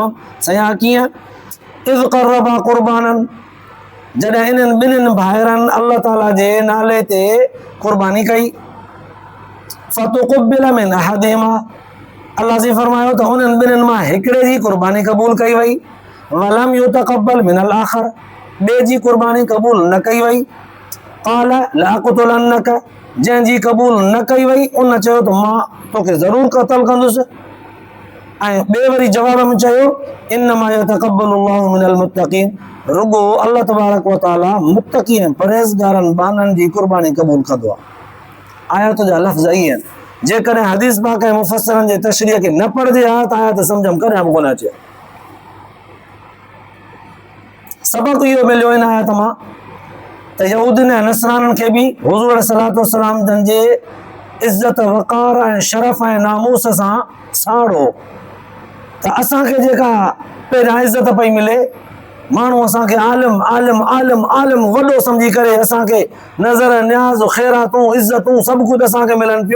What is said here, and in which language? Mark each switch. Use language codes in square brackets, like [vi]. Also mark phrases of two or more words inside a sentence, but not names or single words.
[sd] साईं हा कीअं? [ar] إذ قربا قربانا, [sd] जॾहिं इन्हनि ॿिन्हिनि भाइरनि अल्लाह ताला जे नाले ते क़ुर्बानी कई, [ar] فتقبل من أحدهما, [sd] अल्लाह से फरमायो त उन्हनि ॿिन्हिनि मां हिकिड़े जी क़ुर्बानी क़बूल कई वई, [ar] ولم يتقبل من الآخر, [sd] ॿिए जी क़ुर्बानी क़बूल न कई वई। [ar] قال لأقتلنك, [sd] जंहिंजी क़बूल न कई वई उन चयो त मां तोखे ज़रूरु क़तल कंदुसि। ऐं ॿिए वरी जवाब में चयो [ar] إنما يتقبل الله من المتقين, [sd] रुगो [ar] الله تبارك وتعالى [sd] मुत्तक़ी ऐं परहेज़गारनि बाननि जी क़ुर्बानी क़बूल कंदो आहे। आयत जा लफ़्ज़ इहे आहिनि, जेकॾहिं हदीस पाक ऐं मुफ़स्सिरनि जे तशरीह खे न पढ़िजे हा त आयत सम्झ में कॾहिं बि कोन अचे। सबक़ इहो मिलियो इन आयत मां त यहूदियुनि ऐं नसराननि खे बि हुज़ूर [ar] عليه الصلاة والسلام [sd] जन जे इज़त वक़ार ऐं शरफ़ ऐं नामूस सां साड़ो, त असांखे जेका पहिरियां इज़त पई मिले, माण्हू असांखे आलिम आलिम आलिम आलिम वॾो सम्झी करे असांखे नज़र न्याज़ ख़ैरातूं इज़तूं सभु कुझु असांखे मिलनि पियूं।